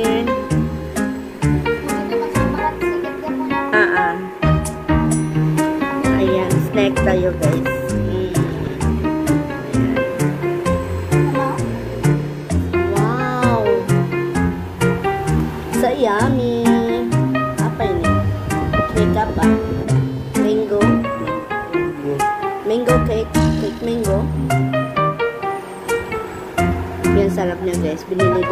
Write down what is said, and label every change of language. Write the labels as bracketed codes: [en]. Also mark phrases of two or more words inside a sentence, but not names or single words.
[tl] Ayan, snack tayo guys. Wow! [en] So yummy! [ms] Apa ini? Cake apa? [en] Mango? Mango cake? [ms] Cake mango? [tl] Yan sarap niya guys. Binili